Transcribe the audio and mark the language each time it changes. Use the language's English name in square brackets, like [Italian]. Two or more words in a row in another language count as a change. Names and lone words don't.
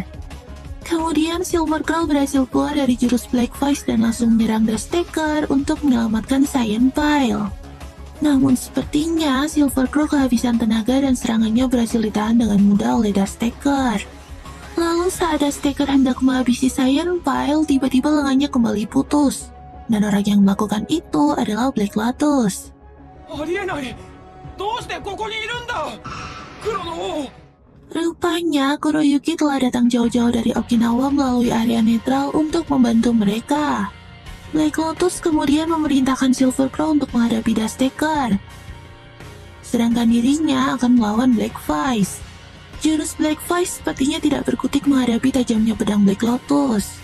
[Indonesian] Kemudian Silver Crow berhasil keluar dari jurus Black Vice dan langsung menyerang Dusttaker untuk menyelamatkan Cyan Pile. Namun sepertinya Silver Crow kehabisan tenaga dan serangannya berhasil ditahan dengan mudah oleh Dusttaker. Lalu saat Dusttaker hendak menghabisi Cyan Pile, tiba-tiba lengannya kembali putus. Dan orang yang melakukan itu adalah Black Lotus. [Japanese] ありえない。どうしてここにいるんだ。黒の王。 [Indonesian] Rupanya Kuroyuki telah datang jauh-jauh dari Okinawa melalui area netral untuk membantu mereka. Black Lotus kemudian memerintahkan Silver Crow untuk menghadapi Dusttaker. sedangkan dirinya akan melawan Black Vice. Jurus Black Vice sepertinya tidak berkutik menghadapi tajamnya pedang Black Lotus.